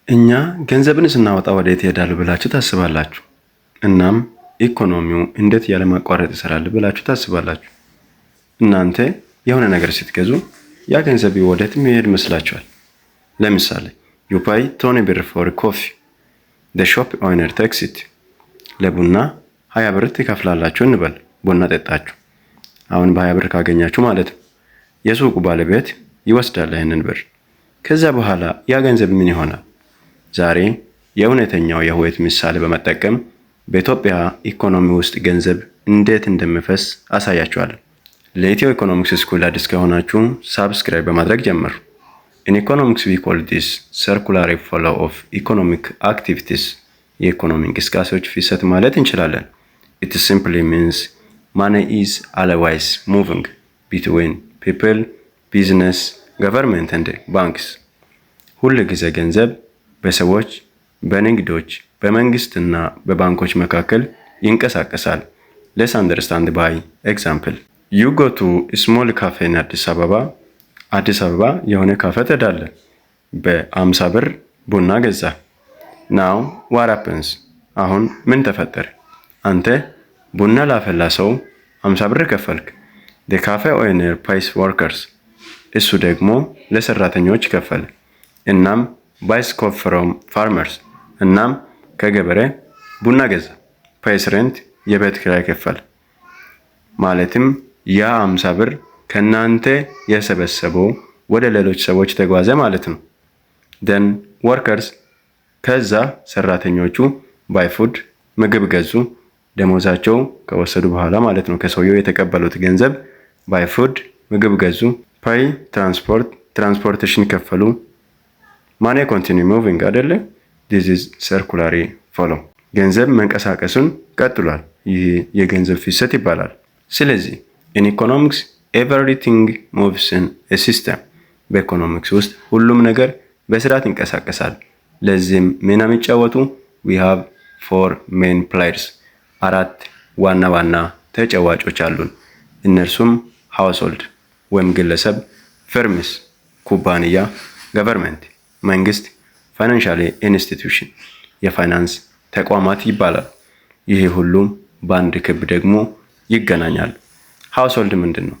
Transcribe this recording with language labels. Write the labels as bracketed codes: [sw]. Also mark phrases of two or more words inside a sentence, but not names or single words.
[am] እኛ ገንዘብን ስናወጣ ወዴት ይሄዳል ብላችሁ ታስባላችሁ? እናም ኢኮኖሚው እንዴት ያለማቋረጥ ይሰራል ብላችሁ ታስባላችሁ? እናንተ የሆነ ነገር ስትገዙ ያ ገንዘብ ወዴት የሚሄድ መስላችኋል? ለምሳሌ [en] you pay [am] 20 ብር [en] for coffee the shop owner takes it [am] ለቡና 20 ብር ትከፍላላችሁ እንበል። ቡና ጠጣችሁ። አሁን በ20 ብር ካገኛችሁ ማለት ነው። የሱቁ ባለቤት ይወስዳል ይሄንን ብር። ከዛ በኋላ ያ ገንዘብ ምን ይሆናል? ዛሬ የእውነተኛው የህይወት ምሳሌ በመጠቀም በኢትዮጵያ ኢኮኖሚ ውስጥ ገንዘብ እንዴት እንደሚፈስ አሳያችኋለሁ። ለኢትዮ ኢኮኖሚክስ ስኩል አዲስ ከሆናችሁ ሳብስክራይብ በማድረግ ጀምሩ። [en] In economics we call this circular flow of economic activities [am] የኢኮኖሚ እንቅስቃሴዎች ፍሰት ማለት እንችላለን። [en] It simply means money is always moving between people, business, government and banks. [am] ሁሉ ጊዜ ገንዘብ በሰዎች፣ በንግዶች፣ በመንግስትና በባንኮች መካከል ይንቀሳቀሳል። [en] Let's understand by example. You go to a small cafe in አዲስ አበባ [am] የሆነ ካፌ ትሄዳለህ። በ50 ብር ቡና ገዛ። [en] Now what happens? [am] አሁን ምን ተፈጠረ? አንተ ቡና ላፈላ ሰው 50 ብር ከፈልክ። [en] The cafe owner pays workers. [am] እሱ ደግሞ ለሰራተኞች ከፈለ። እናም [en] buys coffee from farmers. [am] እናም ከገበሬ ቡና ገዛ። [en] pays rent [am] የቤት ኪራይ ከፈለ። ማለትም ያ 50 ብር ከናንተ የሰበሰበው ወደ ሌሎች ሰዎች ተጓዘ ማለት ነው። [en] then workers [am] ከዛ ሰራተኞቹ [en] buy food [am] ምግብ ገዙ። ደሞዛቸው ከወሰዱ በኋላ ማለት ነው። ከሰውየው የተቀበሉት ገንዘብ [en] buy food [am] ምግብ ገዙ። [en] pay transportation [am] ከፈሉ። [en] money continue moving [am] አይደለ? [en] this is circular flow [am] ገንዘብ መንቀሳቀሱን ቀጥሏል። ይህ የገንዘብ ፍሰት ይባላል። ስለዚህ [en] in economics everything moves in a system [am] በኢኮኖሚክስ ውስጥ ሁሉም ነገር በስርዓት ይንቀሳቀሳል። ለዚህም ሚና የሚጫወቱ [en] we have 4 main players [am] አራት ዋና ተጫዋቾች አሉን። እነርሱም household ወይም ግለሰብ፣ firms ኩባንያ፣ government መንግስት፣ [en] financial institution [am] የፋይናንስ ተቋማት ይባላል። ይሄ ሁሉም በአንድ ክብ ደግሞ ይገናኛል። household ምንድነው?